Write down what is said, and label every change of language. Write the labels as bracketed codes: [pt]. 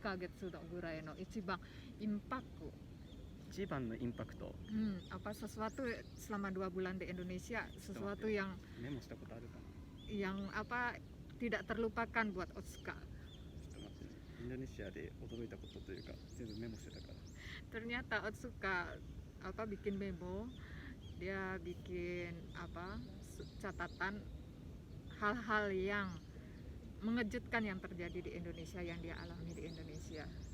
[ja] 2ヶ月のぐらいの一番インパクト。一番のインパクト。 [id] Sesuatu selama 2 bulan di Indonesia, sesuatu yang [ja] メモしたことあるかな。 [id] yang tidak terlupakan buat Otsuka. [ja] ちょっと待ってね。インドネシアで驚いたことというか全部メモしてたから。 [id] Ternyata Otsuka bikin memo, dia bikin catatan hal-hal yang mengejutkan yang terjadi di Indonesia, yang dia alami di Indonesia.